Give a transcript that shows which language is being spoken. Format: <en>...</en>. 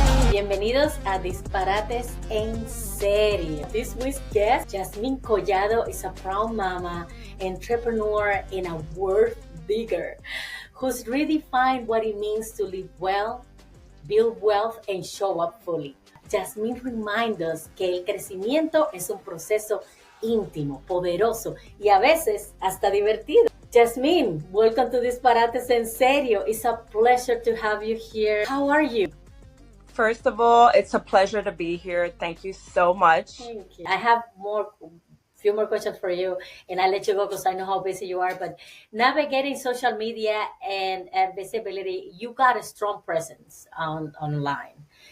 <es>Bienvenidos a Disparates en Serio.</es> <en>This week's guest, Jasmine Collado, is a proud mama, entrepreneur, and a world digger who's redefined what it means to live well, build wealth, and show up fully.</en> <es>Jasmine</es> <en>reminds us</en> <es>que el crecimiento es un proceso íntimo, poderoso y a veces hasta divertido.</es> <en>Jasmine, welcome to Disparates en Serio. It's a pleasure to have you here. How are you? First of all, it's a pleasure to be here. Thank you so much. Thank you. I have few more questions for you, and I'll let you go because I know how busy you are. But navigating social media and visibility, you got a strong presence online.</en>